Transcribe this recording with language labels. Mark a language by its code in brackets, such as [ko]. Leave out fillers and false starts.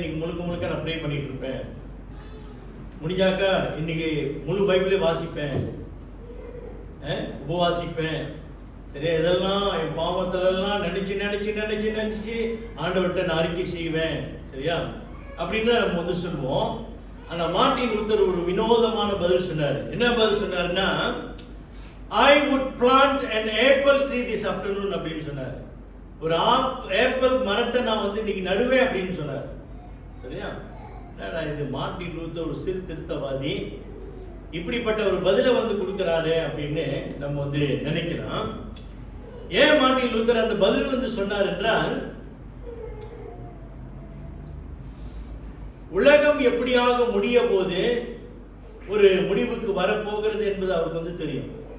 [ta] இன்னைக்கு முழுக்க நான் ப்ரே பண்ணிட்டு இருப்பேன், முடிஞ்சாக்கா இன்னைக்கு முழு பைபிளே வாசிப்பேன், உபவாசிப்பேன், சரியா, இதெல்லாம் என் பாவத்திலெல்லாம் நினைச்சு ஆண்டவர்கிட்ட நான் அறிக்கை செய்வேன், சரியா, அப்படின்னு தான் நம்ம வந்து சொல்லுவோம். ஆனா மார்ட்டின் லூத்தர் ஒரு வினோதமான பதில் சொன்னாரு. என்ன பதில் சொன்னாருன்னா, [en] I would plant an apple tree this afternoon [ta] அப்படின்னு சொன்னாரு. ஒரு ஆப்பிள் மரத்தை நான் வந்து இன்னைக்கு நடுவேன் அப்படின்னு சொன்னாரு. சரியா? என்னடா இது, மார்ட்டின் லூத்தர் ஒரு சீர்திருத்தவாதி இப்படிப்பட்ட ஒரு பதிலை வந்து கொடுக்கிறாரு அப்படின்னு நம்ம வந்து நினைக்கலாம். ஏன் மார்ட்டின் லூத்தர் அந்த பதில் வந்து சொன்னார் என்றால், உலகம் எப்படியாக முடிய போது ஒரு முடிவுக்கு வரப்போகிறது என்பது அவருக்கு வந்து தெரியும்.